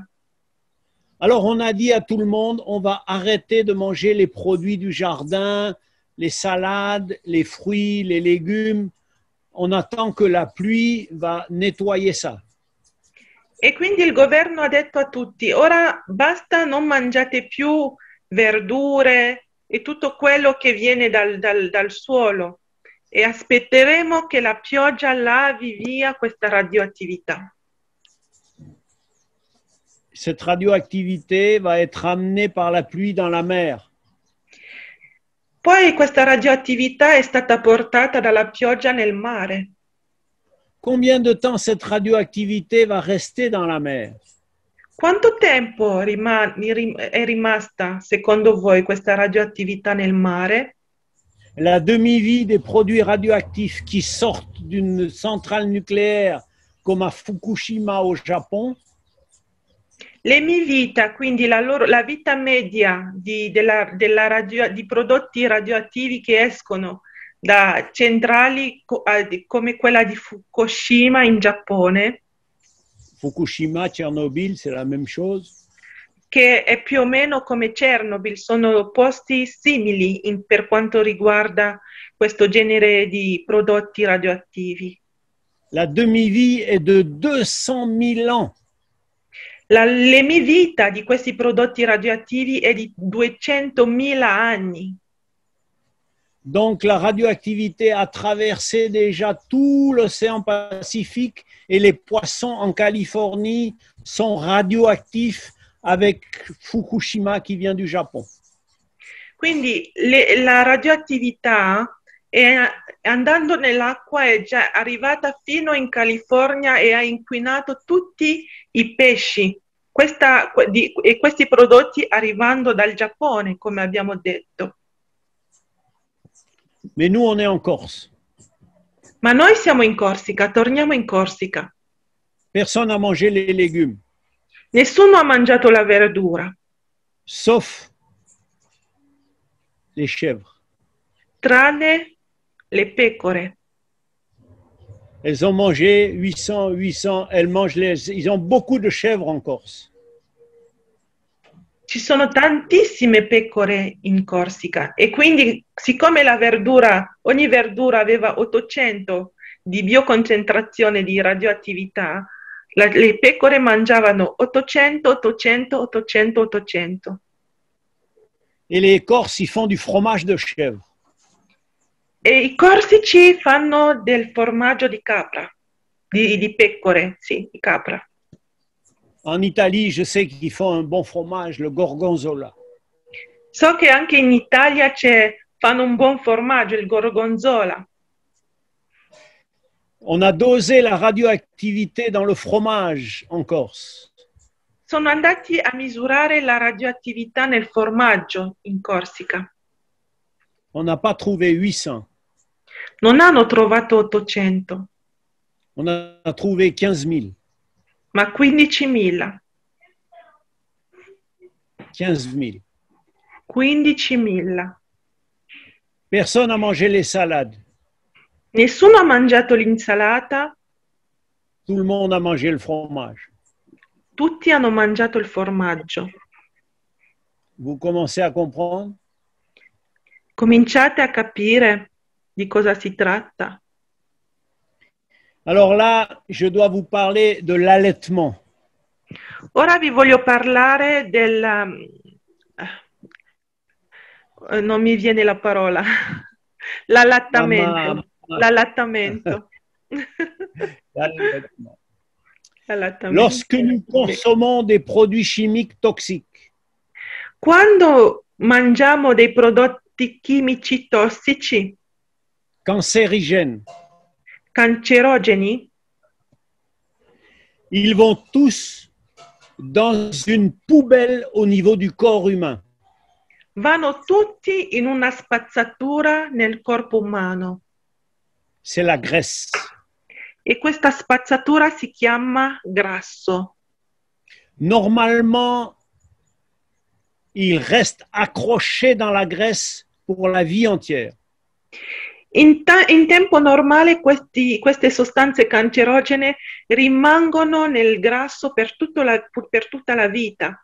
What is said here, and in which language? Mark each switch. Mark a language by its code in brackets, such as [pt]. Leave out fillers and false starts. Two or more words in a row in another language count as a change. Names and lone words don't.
[fr] Alors on a dit à tout le monde, on va arrêter de manger les produits du jardin, les salades, les fruits, les légumes. On attend que la pluie va nettoyer ça. [it] E quindi il governo ha detto a tutti, ora basta, non mangiate più verdure e tutto quello che viene dal suolo e aspetteremo che la pioggia lavi via questa radioattività. [fr] Cette radioactivité va être amenée par la pluie dans la mer. [it] Poi questa radioattività è stata portata dalla pioggia nel mare. [fr] Combien de temps cette radioactivité va rester dans la mer? [it] Quanto tempo è rimasta, secondo voi, questa radioattività nel mare? [fr] La demi-vie des produits radioactifs qui sortent d'une centrale nucléaire comme à Fukushima au Japon. [it] L'emivita, quindi la vita media di prodotti radioattivi che escono da centrali come quella di Fukushima in Giappone. [fr] Fukushima, Tchernobyl, c'est la même chose. [it] Che è più o meno come Chernobyl, sono posti simili per quanto riguarda questo genere di prodotti radioattivi. [fr] La demi-vie est de 200 000 ans. [it] L'emivita di questi prodotti radioattivi è di 200.000 anni. [fr] Donc la radioactivité a traversé déjà tout l'océan Pacifique et les poissons en Californie sont radioactifs avec Fukushima qui vient du Japon. [it] Quindi la radioattività andando nell'acqua è già arrivata fino in California e ha inquinato tutti i pesci. E questi prodotti arrivando dal Giappone, come abbiamo detto. [fr] Mais nous, on est en Corse. [it] Ma noi siamo in Corsica, torniamo in Corsica. [fr] Personne n'a mangé les légumes, [it] Nessuno ha mangiato la verdura, [fr] sauf les chèvres. [it] tranne le pecore. [fr] Elles ont mangé 800, ils ont beaucoup de chèvres en Corse. [it] Ci sono tantissime pecore in Corsica e quindi siccome ogni verdura aveva 800 di bioconcentrazione di radioattività, le pecore mangiavano 800, 800, 800, 800. [fr] Et les Corses, ils font du fromage de chèvre. [it] E i corsici fanno del formaggio di capra, di pecore, sì, di capra. [fr] En Italie, je sais qu'ils font un bon fromage, le gorgonzola. [it] So che anche in Italia fanno un buon formaggio, il gorgonzola. [fr] On a dosé la radioactivité dans le fromage en Corse. [it] Sono andati a misurare la radioattività nel formaggio in Corsica. [fr] On n'a pas trouvé 800. [it] Non hanno trovato 800, [fr] On a trouvé 15 000. [it] ma 15.000. [fr] 15 000. [it] 15.000. [fr] Personne n'a mangé les salades. [it] Nessuno ha mangiato l'insalata, [fr] Tout le monde a mangé le fromage. [it] tutti hanno mangiato il formaggio. [fr] Vous commencez à comprendre? [it] Cominciate a capire di cosa si tratta. [fr] Alors là, je dois vous parler de l'allaitement. [it] Ora vi voglio parlare non mi viene la parola. L'allattamento. L'allattamento. [fr] L'allaitement. [it] L'allattamento. [fr] Lorsque nous consommons des produits chimiques toxiques, [it] Quando mangiamo dei prodotti chimici tossici, [fr] cancérigènes, [it] cancerogeni, [fr] ils vont tous dans une poubelle au niveau du corps humain. [it] vanno tutti in una spazzatura nel corpo umano. [fr] C'est la graisse. [it] E questa spazzatura si chiama grasso. [fr] Normalement, il reste accroché dans la graisse pour la vie entière. [it] In tempo normale queste sostanze cancerogene rimangono nel grasso per tutta la vita